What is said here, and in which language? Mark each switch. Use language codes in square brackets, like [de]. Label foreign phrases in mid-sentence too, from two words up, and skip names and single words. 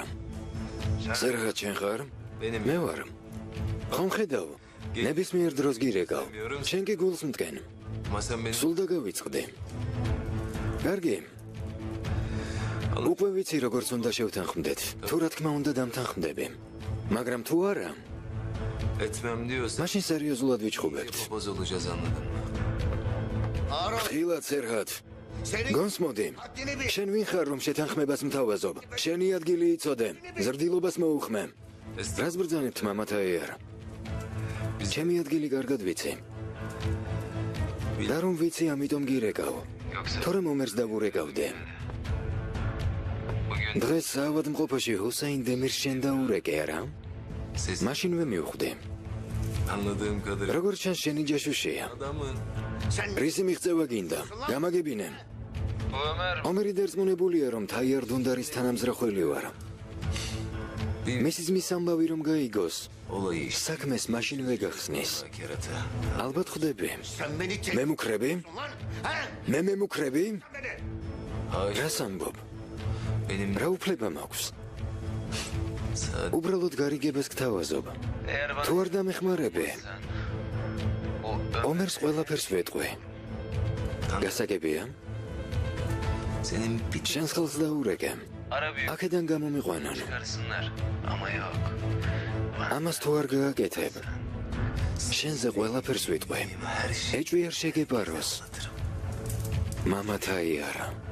[ka] ზერღა ჩენ ხარ? მე ვარ. ხომ ხედავ? ნებისმიერ დროს გირეკავ. შენ კი გულს მტკენ. [tr] Ama sen beni [ka] სულ დაგავიწყდი. კარგი. უკვე ვიცი როგორც უნდა შევთანხმდეთ. თუ რა თქმა უნდა დამთანხმდები. მაგრამ თუ არა, [tr] etmem diyorsan [ka] მაშინ სერიოზულად ვიჩხუბებთ. [tr] papaz olacağız anladın mı? [ka] ხილად ზერღად. გონსმოდი. შენ ვინ ხარ რომ შეთანხმებას მთავაზობ? შენი ადგილი იცოდე. ზრდილობას მოუხმე. რას ბრძანებთ მამათა იარა? ჩემი ადგილი კარგად ვიცი. და რომ ვიცი, ამიტომ გირეკავ. თორემ ომერს დავურეკავდი. დღეს საავადმყოფოში ჰუსეინ დემირს შენ დაურეკე არა? [tr] Siz [ka] მაშინვე მივხვდი. [tr] anladığım kadarıyla [ka] როგორც ჩანს შენი ჯაშუშია. [tr] adamın [ka] რისი მიღწევა გინდა? გამაგებინე. ომერი დარწმუნებულია რომ თაიარ დუნდარის თანამზრახველი ვარ. მისი ძმის ამბავი რომ გაიგოს, [tr] olayı işte [ka] საქმეს მაშინვე გახსნის. [tr] kerata. [ka] ალბათ ხვდები. მე მუქრები? მე მემუქრები? [tr] Hayır [ka] რას ამბობ? [tr] benim [ka] რა უფლება მაქვს? [tr] sadece [ka] უბრალოდ გარიგებას გთავაზობ. თუ არ დამეხმარები, ომერს ყველაფერს ვეტყვი. გასაგებია? [tr] senin bir [ka] შენს ხელს დაურეკე. [tr] Ara büyük [ka] აქედან გამომიყვანონ. [tr] çıkarsınlar ama yok. [ka] ამას თუ არ გააკეთებ, შენზე ყველაფერს ვიტყვი. [tr] her şey [ka] ეჭვი არ შეგეპაროს. [tr] anlatırım. [ka] მამათა იარა.